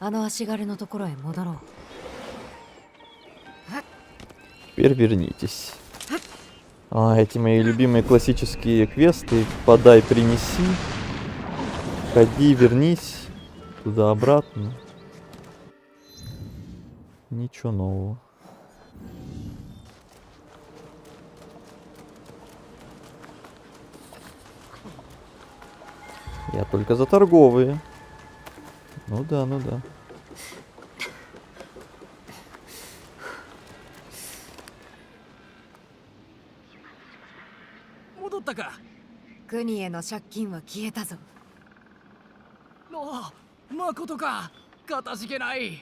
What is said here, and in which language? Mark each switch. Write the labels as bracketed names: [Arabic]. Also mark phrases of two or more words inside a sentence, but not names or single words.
[Japanese] あの足軽のところへ戻ろう。 [Russian] Теперь вернитесь. Эти мои любимые классические квесты. Подай, принеси. Ходи, вернись. Туда-обратно. Ничего нового. Я только за торговые. Ну да, ну да. [Japanese] 戻ったか。国への借金は消えたぞ。あ、まことか。かたじけない。